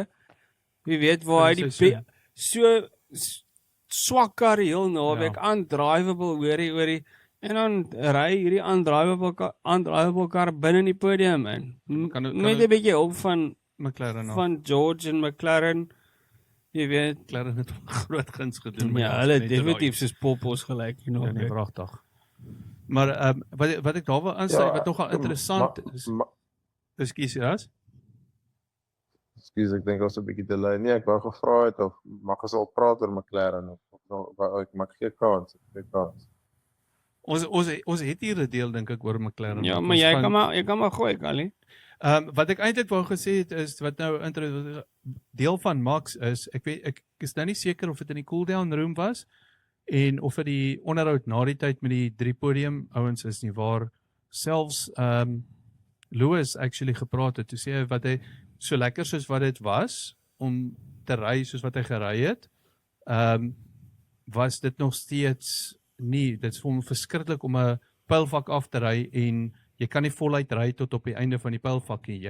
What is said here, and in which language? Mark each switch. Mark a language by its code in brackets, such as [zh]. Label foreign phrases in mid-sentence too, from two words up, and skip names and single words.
[af] Jy weet waar hy die so swak kar heel naweek undrivable hoorie en dan ry hierdie undrivable kar binne in die podium in. Met 'n bietjie hulp van McLaren van George en McLaren. Jy weet, McLaren het groot guns gedoen. Ja, hulle definitief soos poppos gelyk, [en] you know. [af] Ja, nee, pragtig. Maar wat ek daar wil aansluit, wat nogal interessant is. Ekskuus, Ras? Ekskuus, ek dink ons 'n bietjie delay. Nee, ek wou gevra het of mag ons al praat oor McLaren of ek mag gee kans. Ons het hier 'n deel dink ek oor McLaren. Ja, want maar ons jy gaan- kan maar gooi, Kali. Wat ek eintlik wou gesê het is wat nou deel van Max is, ek is nou nie seker of dit in die [en] cool down room [af] was en of dit die onderhoud na die tyd met die 3 podium ouens is nie, waar selfs Lewis actually gepraat het, toe sê hy wat hy so lekker soos wat dit was om te ry soos wat hy gery het, was dit nog steeds nie, dit is vir hom verskriklik om 'n pylvak af te ry en jy kan nie voluit ry tot op die einde van die pylvak nie.